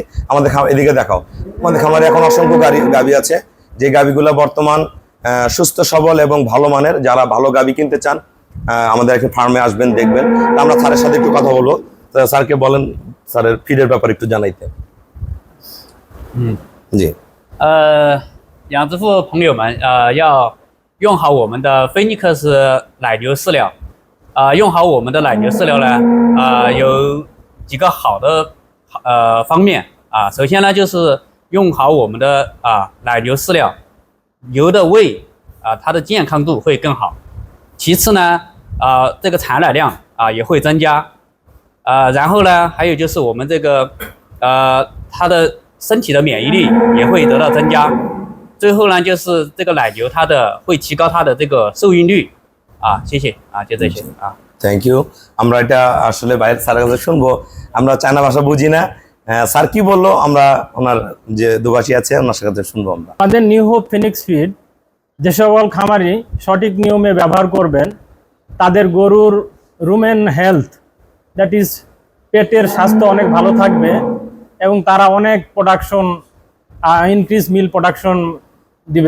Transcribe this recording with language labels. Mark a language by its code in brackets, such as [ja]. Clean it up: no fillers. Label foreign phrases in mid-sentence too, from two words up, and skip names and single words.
[bn] আমাদের এদিকে দেখাও, আমাদের খামারে এখন অসংখ্য গাভী আছে, যে গাভীগুলো বর্তমান সুস্থ সবল এবং ভালো মানের। যারা ভালো গাভী কিনতে চান আমাদের একটা ফার্মে আসবেন, দেখবেন। আমরা স্যারের সাথে একটু কথা বলবো। স্যারকে বলেন স্যারের ফিডের ব্যাপারে একটু জানাইতে। জি। [zh] 养殖户朋友们，要用好我们的菲尼克斯奶牛饲料。用好我们的奶牛饲料呢，有几个好的方面啊。首先呢，就是用好我们的奶牛饲料，牛的胃它的健康度会更好。其次呢，这个产奶量也会增加。然后呢，还有就是我们这个它的身体的免疫力也会得到增加。最后呢，就是这个奶牛它的会提高它的这个受孕率啊。谢谢啊，就这些啊。 [en] Thank you. [bn] আমরা এটা আসলে বাইরের স্যারের কাছে শুনবো, আমরা চায়না ভাষা বুঝি না। স্যার কি বললো আমরা ওনার যে দুভাষী আছে ওনার কাছে শুনবো আমরা। আমাদের নিউ হোপ ফিনিক্স ফিড যে সকল খামারি সঠিক নিয়মে ব্যবহার করবেন তাদের গরুর [en] rumen health, that is [bn] পেটের স্বাস্থ্য অনেক ভালো থাকবে এবং তারা অনেক [en] production increase mil production [bn] দিবে।